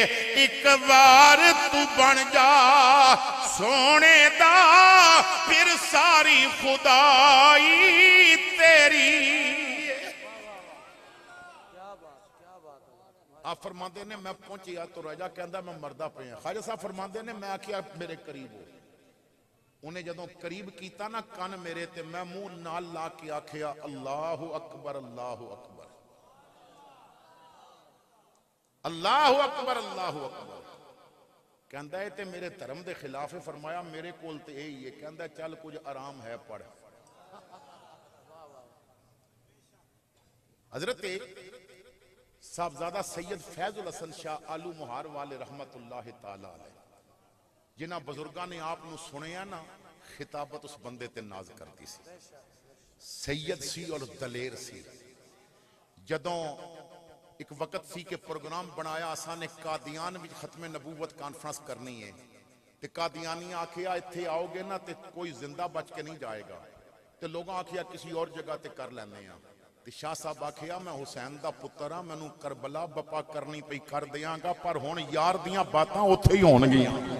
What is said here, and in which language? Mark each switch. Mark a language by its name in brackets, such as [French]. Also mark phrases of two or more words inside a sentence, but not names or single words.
[Punjabi] ਇਕ ਬਾਰ ਤੂੰ ਬਣ ਜਾ ਸੋਣੇ ਦਾ ਫਿਰ ਸਾਰੀ ਖ਼ੁਦਾਈ ਤੇਰੀ। ਆਪ ਫ਼ਰਮਾਤੇ ਨੇ ਮੈਂ ਪਹੁੰਚਿਆ ਤੋ ਰਾਜਾ ਕਹਿਤਾ ਮੈਂ ਮਰਦਾ ਪਿਆ। ਖ਼ਵਾਜਾ ਸਾਹਬ ਫ਼ਰਮਾਤੇ ਨੇ ਮੈਂ ਆਖਿਆ ਮੇਰੇ ਕਰੀਬ ਹੋ। ਉਨ੍ਹੇ ਜਦੋਂ ਕਰੀਬ ਕੀਤਾ ਨਾ ਕੰਨ ਮੇਰੇ ਤੇ ਮੈਂ ਮੂੰਹ ਨਾਲ ਲਾ ਕੇ ਆਖਿਆ [Arabic] الله أكبر الله أكبر الله أكبر الله أكبر. [Urdu] کہتا ہے تے میرے دھرم کے خلاف ہے. [Punjabi] ਫ਼ਰਮਾਇਆ ਮੇਰੇ ਕੋਲ ਤੇ ਯਹੀ ਹੈ। ਕਹਿਤਾ ਚੱਲ ਕੁਛ ਆਰਾਮ ਹੈ ਪੜ੍ਹ। ਹਜ਼ਰਤ ਸਾਹਿਬਜ਼ਾਦਾ ਸੱਯਦ ਫ਼ੈਜ਼ੁਲ ਹਸਨ ਸ਼ਾਹ ਆਲੂ ਮੁਹਾਰ ਵਾਲੇ ਰਹਿਮਤੁੱਲਾਹ ਤਾਲਾ ਅਲੈਹ ਜਿਨ੍ਹਾਂ ਬਜ਼ੁਰਗਾਂ ਨੇ ਆਪ ਸੁਣਿਆ ਨਾ ਖ਼ਿਤਾਬਤ ਉਸ ਬੰਦੇ ਤੇ ਨਾਜ਼ ਕਰਤੀ ਸੀ। ਸੱਯਦ ਸੀ ਔਰ ਦਲੇਰ ਸੀ। ਜਦੋਂ ਇਕ ਵਕ਼ਤ ਸੀ ਕੇ ਪ੍ਰੋਗਰਾਮ ਬਣਾਇਆ ਅਸਾਂ ਨੇ ਕਾਦੀਆਂ ਵਿਚ ਖ਼ਤਮੇ ਨਬੂਵਤ ਕਾਨਫ਼ਰੰਸ ਕਰਨੀ ਹੈ ਤੇ ਕਾਦੀਆਨੀ ਆਖਿਆ ਇੱਥੇ ਆਓਗੇ ਨਾ ਤੇ ਕੋਈ ਜ਼ਿੰਦਾ ਬਚ ਕੇ ਨਹੀਂ ਜਾਏਗਾ ਤੇ ਲੋਕਾਂ ਆਖਿਆ ਕਿਸੀ ਔਰ ਜਗ੍ਹਾ ਤੇ ਕਰ ਲੈਂਦੇ ਆਂ ਤੇ ਸ਼ਾਹ ਸਾਹਬ ਆਖਿਆ ਮੈਂ ਹੁਸੈਨ ਦਾ ਪੁੱਤਰ ਹਾਂ ਮੈਨੂੰ ਕਰਬਲਾ ਬਪਾ ਕਰਨੀ ਪਈ ਕਰ ਦੇਂਗਾ ਪਰ ਹੁਣ ਯਾਰ ਦੀਆਂ ਬਾਤਾਂ ਉੱਥੇ ਹੀ ਹੋਣਗੀਆਂ।